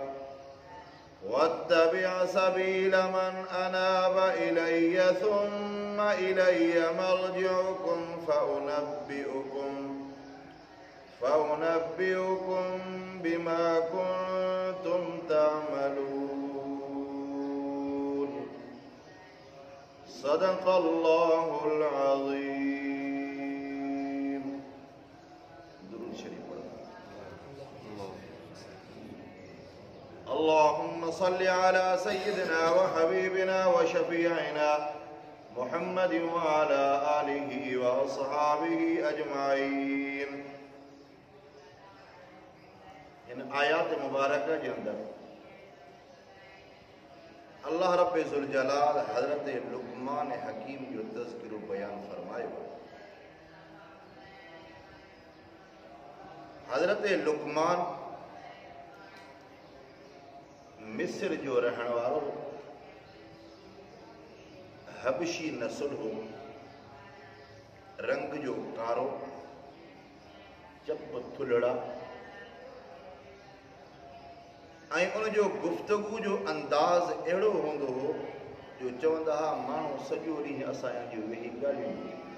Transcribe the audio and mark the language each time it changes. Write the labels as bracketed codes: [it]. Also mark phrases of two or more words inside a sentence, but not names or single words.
[ar] واتبع سبيل من أناب إلي ثم إلي مرجعكم فأنبئكم بما كنتم تعملون. صدق الله العظيم. [sd] दुरूद शरीफ पढ़ो। [ar] اللهم صل على سيدنا وحبيبنا وشفيعنا محمد وعلى آله وأصحابه أجمعين. [sd] इन आयात मुबारक के अंदर अल्लाह रब्बे ज़ुल जलाल हज़रत लुक़मान हकीम जो तज़किरो बयान फरमायो। हज़रत लुक़मान मिस्र जो रहण वारो हबशी नस्ल हो, रंग जो कारो, चप थुलड़ा ऐं उन जो गुफ्तगू जो अंदाज़ अहिड़ो हूंदो हो जो चवंदा हुआ माण्हू सॼो ॾींहुं असांजो वेही ॻाल्हियूं ॿुधी।